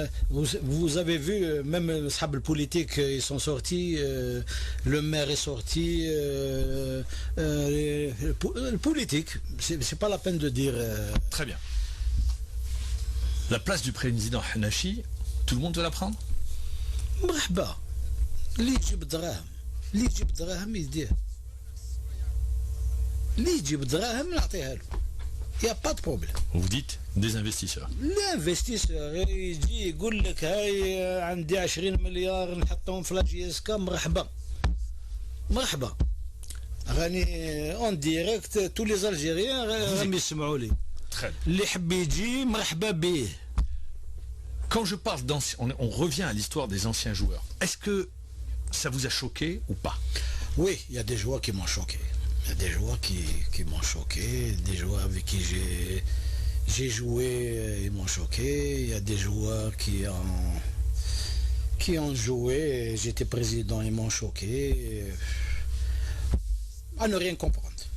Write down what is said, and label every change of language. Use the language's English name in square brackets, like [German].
[French] Vous avez vu, même les sables politiques, ils sont sortis, le maire est sorti, le politique, c'est pas la peine de dire. Très bien. La place du président Hannachi, tout le monde veut la prendre? [Arabic] مرحبا اللي يجيب دراهم اللي يجيب دراهم يديه اللي يجيب دراهم نعطيها له. [French] Il n'y a pas de problème. Vous dites des investisseurs. [Arabic] L'investisseur يجي يقول لك هاي عندي 20 مليار نحطهم في لا جي اس كا مرحبا مرحبا راني اون ديريكت تو لي الجيريان راهم يسمعوا لي اللي حب يجي مرحبا به. [French] Quand je parle d'anciens, on revient à l'histoire des anciens joueurs. Est-ce que ça vous a choqué ou pas? Oui, il y a des joueurs qui m'ont choqué. Il y a des joueurs qui m'ont choqué, des joueurs avec qui j'ai joué, ils m'ont choqué. Il y a des joueurs qui ont joué, j'étais président, ils m'ont choqué. À ne rien comprendre.